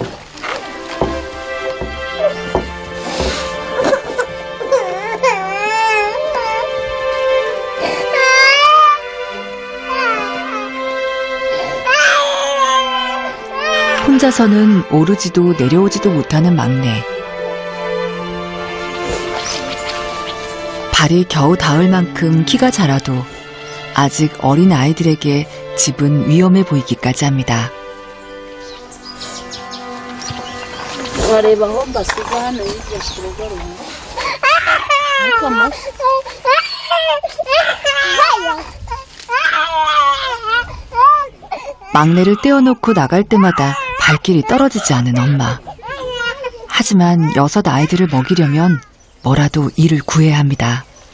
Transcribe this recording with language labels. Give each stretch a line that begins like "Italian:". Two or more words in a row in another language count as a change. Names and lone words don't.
Korean: 혼자서는 오르지도 내려오지도 못하는 막내. 발이 겨우 닿을 만큼 키가 자라도 아직 어린 아이들에게 집은 위험해 보이기까지 합니다.
Kinyarwanda: wareba aho mbasiga hano hirya ku rugo rumwe. ariko amashyi
Korean: 막내를 떼어놓고 나갈 때마다 발길이 떨어지지 않은 엄마. 하지만 6 아이들을 먹이려면 뭐라도 일을 구해야 합니다.